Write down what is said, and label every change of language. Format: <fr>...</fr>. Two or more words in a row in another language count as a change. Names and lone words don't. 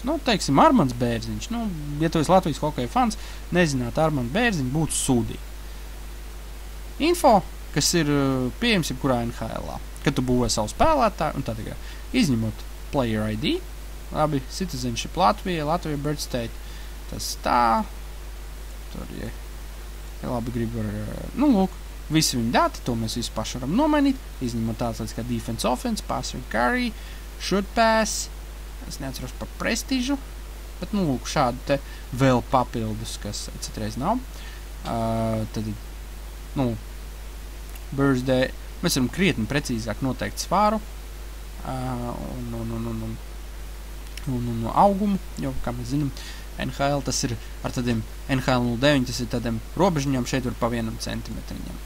<lv>Nu, teiksim, Armands Bērziņš. Nu, ja tu esi Latvijas hokeja fans, nezināt Armandu Bērziņu, būtu sūdīgi. Info, kas ir pieejams jebkurā NHL-ā, kad tu būvē savu spēlētāju, un tā tikai izņemot</lv> <en>player ID,</en> <lv>labi, citizenship Latvija</lv> <en>birth state,</en> <lv>tas tā, tur, ja labi grib var, nu, lūk, visi viņa dati, to mēs visu paši varam nomainīt, izņemot tāds kā</lv> <en>defense, offense, pass and carry, shoot pass,</en> <lv>es neatceros par prestižu, bet, nu, lūk, šādu te vēl papildus, kas citreiz nav. Tad, nu, birthday, mēs varam krietni precīzāk noteikt svāru un augumu, jo, kā mēs zinām, NHL tas ir ar tādiem NHL 09, tas ir tādiem robežiņām, šeit var pa 1 centimetriņam.</lv>